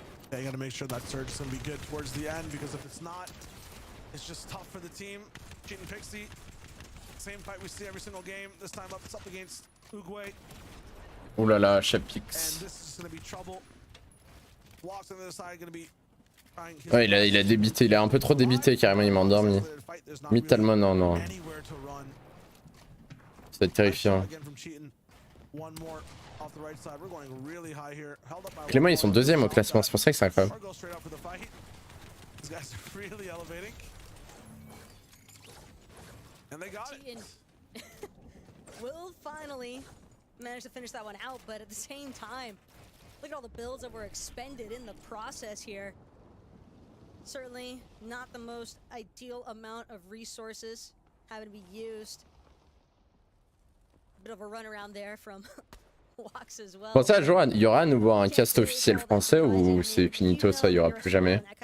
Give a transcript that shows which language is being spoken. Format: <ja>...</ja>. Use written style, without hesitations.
<en>Yeah, you gotta make sure that surge is gonna be good towards the end, because if it's not, it's just tough for the team. Cheating Pixie, same fight we see every single game. This time up, it's up against Uguay.</en> <fr>Ouh là là,</fr> <en>And Chapix. this is gonna be trouble. Blocks on the other side gonna be trying his</en> <fr>Ouais, il a débité, il a un peu trop débité carrément, il m'a endormi. Mentalement, non, non.</fr> <en>anywhere to run.</en> <fr>Ça va être terrifiant.</fr> <en>Again from Cheatin. One more off the right side. We're going really high here. Held up by</en> <fr>Clément, ils sont deuxième au classement, c'est pour ça que c'est incroyable.</fr> <en>Or go straight up for the fight. These guys are really elevating. And they got it. Will finally manage to finish that one out, but at the same time, look at all the builds that were expended in the process here. Certainly not the most ideal amount of resources having to be used. Bit of a run around there from Wax as well.</en> <fr>Pour ça, Johan, il y aura à nouveau un cast officiel français ou c'est finito, ça, il y aura plus jamais?</fr>